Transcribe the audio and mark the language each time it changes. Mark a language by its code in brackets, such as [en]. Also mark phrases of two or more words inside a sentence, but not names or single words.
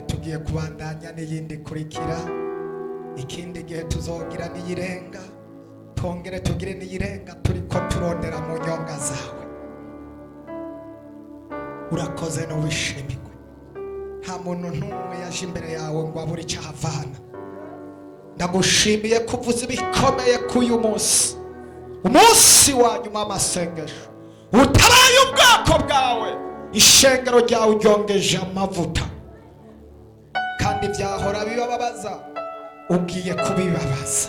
[rn] tugiye kubandanya n'iyindi kurikira. Ikindi gihe tuzogira niyirenga, tongere tugire niyirenga turiko turondera mu nyonga zawe. Urakoze no wishimigwe. Nta muntu n'umwe yaje imbere yawe ngo abure icyo ahavana. Ndagushimiye kuvuza ibikomeye k'uyu munsi, umunsi wa nyuma w'amasengesho. Utabaye ubwoko bwawe, ishengero ryawe uryongeje amavuta, kandi ibyahora bibababaza ugiye kubibabaza.